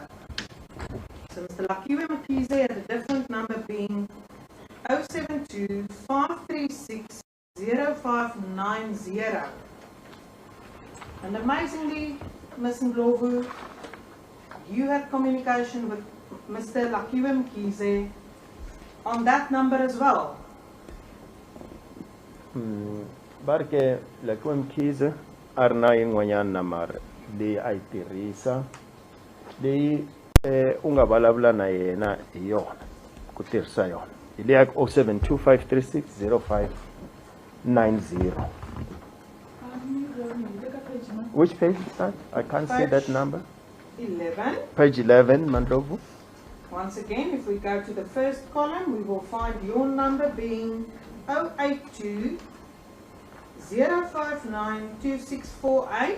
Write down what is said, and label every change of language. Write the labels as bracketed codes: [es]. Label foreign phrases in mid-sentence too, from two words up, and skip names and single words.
[en] So Mr. Lakiwe Mkhize had a different number being 072-536-0590. And amazingly, Ms. Ndlovu, you had communication with Mr. Lakiwe Mkhize on that number as well. [ts] Barke Lakiwe Mkhize a ri na yin'wanyana number leyi a yi tirhisa leyi u nga vulavula na yena hi yona ku tirhisa yona hi leya 0725360590. [en] Which page is that? I can't see that number. 11. Page 11, Mandlovu. Once again, if we go to the first column, we will find your number being 082 059 2648.